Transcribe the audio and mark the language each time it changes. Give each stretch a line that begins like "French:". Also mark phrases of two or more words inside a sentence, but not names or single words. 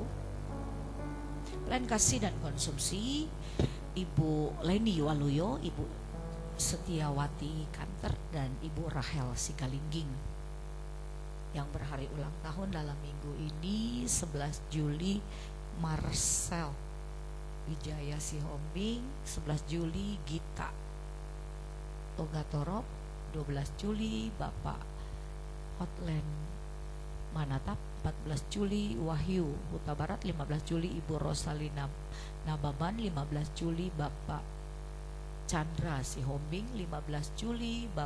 Indonesian: Plan kasih dan konsumsi Ibu Leni Waluyo, Ibu Setiawati Kanter, dan Ibu Rahel Sigalingging yang berhari ulang tahun dalam minggu ini. 11 Juli Marcel Wijaya Sihombing, 11 Juli Gita Togatorop, 12 Juli Bapak Hotland Manatap, 14 Juli Wahyu Huta Barat, 15 Juli Ibu Rosalina Nababan, 15 Juli Bapak Chandra Sihombing, 15 Juli